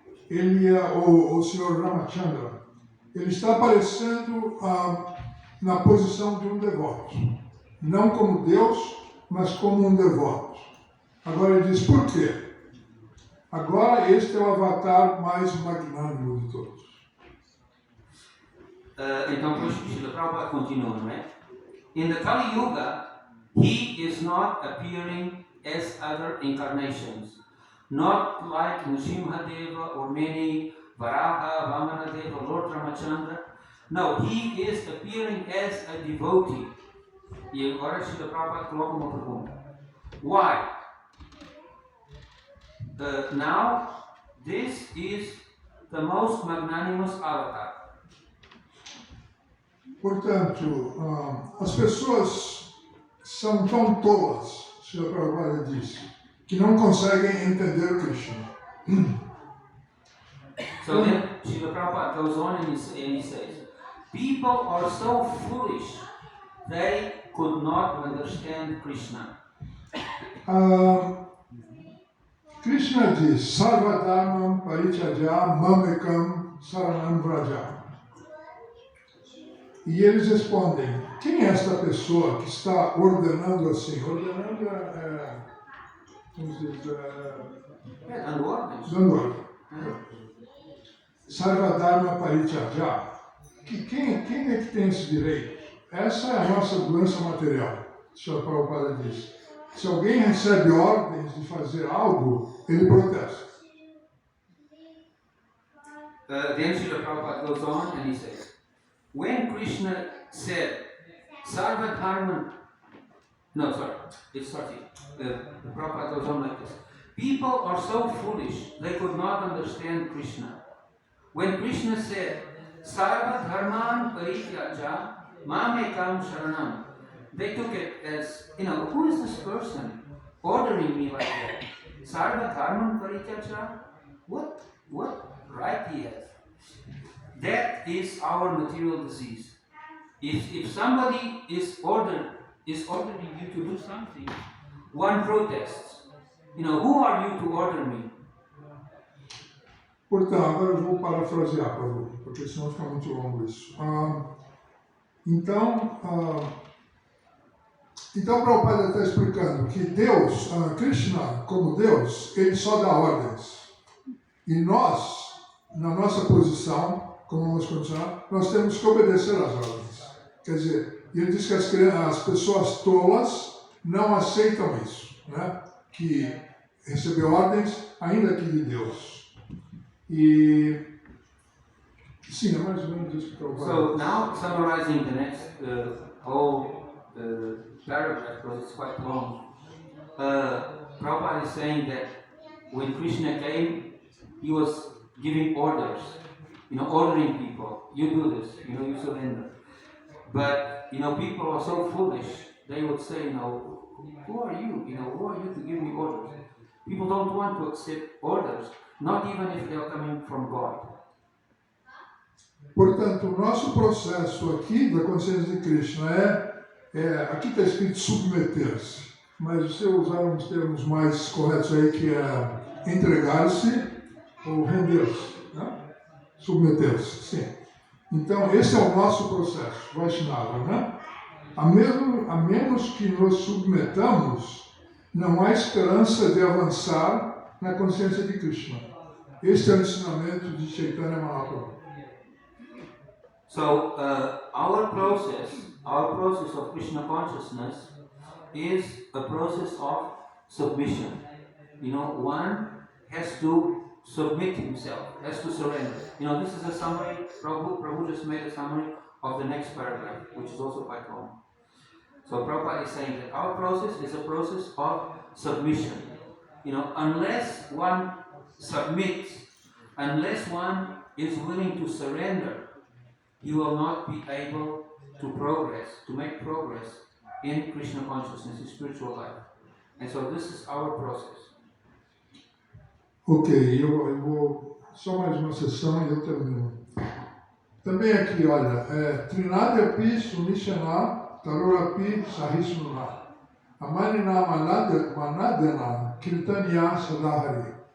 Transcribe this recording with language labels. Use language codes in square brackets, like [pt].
[pt] Ele é o Sr. Ramachandra. Ele está aparecendo na posição de um devoto. Não como Deus, mas como um devoto. Agora ele diz, por quê? Agora este é o avatar mais magnânimo de todos. Então, depois Srila Prabhupada continua, não é? [en] In the Kali Yuga, he is not appearing as other incarnations, not like Nrsimhadeva or many Varaha, Vamanadeva, Lord Ramachandra. No, he is appearing as a devotee. [pt] E agora Srila Prabhupada coloca uma pergunta. [en] Why? Now, this is the most magnanimous avatar. [pt] Portanto, as pessoas são tão tolas, Srila Prabhupada disse, que não conseguem entender Krishna. [en] So then Srila Prabhupada goes on and he says, people are so foolish, they could not understand Krishna. [sa] Krishna diz, Sarvadharmam Parityajya Mamekam Saranam Vraja. [pt] E eles respondem, quem é esta pessoa que está ordenando assim? Ordenando vamos dizer, Dando ordens. dando ordem. [sa] Sarvadharma Parityajya. [pt] Quem é que tem esse direito? Essa é a nossa doença material, Srila Prabhupada diz. Se alguém recebe ordens de fazer algo, ele protesta. [en] Then Srila Prabhupada goes on and he says, when Krishna said, Sarvadharman, no, sorry, it starts here. Prabhupada goes on like this. People are so foolish, they could not understand Krishna. When Krishna said, [sa] Sarvadharman Parityaja Mamekam Sharanam, [en] they took it as, who is this person ordering me like that. [sa] Sarva Dharman Parityajya? [en] What right he has? That is our material disease. If somebody is ordering you to do something, one protests. Who are you to order me? [pt] Portanto, agora eu vou parafrasear, Prabhu, porque senão fica muito longo isso. Então, Prabhupada está explicando que Deus, Krishna, como Deus, ele só dá ordens. E nós, na nossa posição, como vamos continuar, nós temos que obedecer às ordens. Quer dizer, ele diz que as pessoas tolas não aceitam isso, né? Que receber ordens, ainda que de Deus. E sim, é mais ou menos isso que eu vou. [en] So now summarizing the next whole paragraph, because it's quite long. Prabhupada is saying that when Krishna came, he was giving orders, ordering people, you do this, you surrender. But people are so foolish, they would say, who are you? Who are you to give me orders? People don't want to accept orders, not even if they are coming from God. Portanto, o nosso processo aqui da consciência de Krishna aqui está escrito submeter-se, mas você usar uns termos mais corretos aí, que é entregar-se ou render-se, né? Submeter-se, sim. Então, esse é o nosso processo, Vaishnava, né? A menos que nos submetamos, não há esperança de avançar na consciência de Krishna. Este é o ensinamento de Chaitanya Mahaprabhu. So, our process of Krishna consciousness is a process of submission. One has to submit himself, has to surrender. This is a summary. Prabhu just made a summary of the next paragraph, which is also quite long. So Prabhupada is saying that our process is a process of submission. Unless one submits, unless one is willing to surrender, you will not be able to make progress in Krishna consciousness, in spiritual life. And so this is our process. [pt] Ok, eu vou só mais uma sessão e eu termino. Também aqui, olha, [sa] Trinadyapi Sunishana Tarorapi Sahisnuna Amanina Manadena Kirtanya Sadahari.